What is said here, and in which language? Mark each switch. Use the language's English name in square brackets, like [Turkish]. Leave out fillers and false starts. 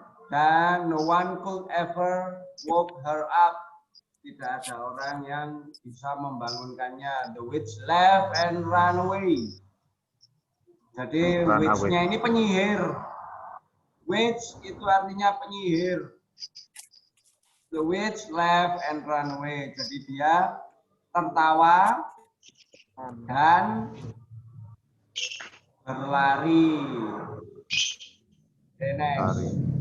[Indonesian] Dan [English] no one could ever woke her up. [Indonesian] Tidak ada orang yang bisa membangunkannya. [English] The witch left and ran away. [Indonesian] Jadi [English] Run [Indonesian] witch-nya ini penyihir. Witch itu artinya penyihir. [English] The witch left and ran away. [Indonesian] Jadi dia tertawa dan berlari. [English] Okay, next.